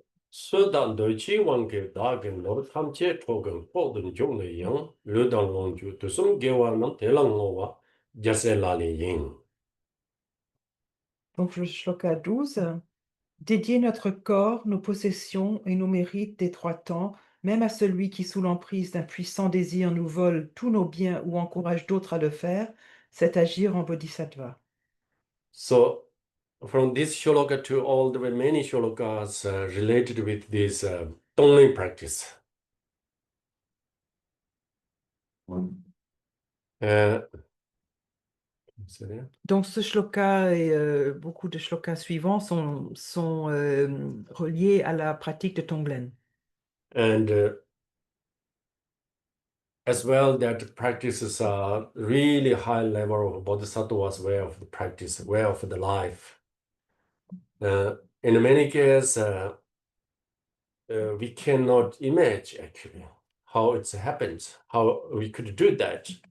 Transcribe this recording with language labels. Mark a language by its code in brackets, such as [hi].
[fr] Sơ đàn đời chi quan kế đa gen nor tham chế thô gen bộ đần dụ nề yang, lơ đàn lòng ju tu sum ge wa nang te lang ngo wa, jase la li yin. Donc, le shloka 12, dédier notre corps, nos possessions et nos mérites des trois temps, même à celui qui, sous l'emprise d'un puissant désir, nous vole tous nos biens ou encourage d'autres à le faire, c'est agir en bodhisattva. [en] So, from this shloka to all the many shlokas related with this Tonglen practice. Uh, [fr] Donc, ce shloka et beaucoup de shlokas suivants sont reliés à la pratique de Tonglen. [en] and as well, that practices a really high level of bodhisattva's way of the practice, way of the life. In many cases, we cannot imagine actually how it happens, how we could do that.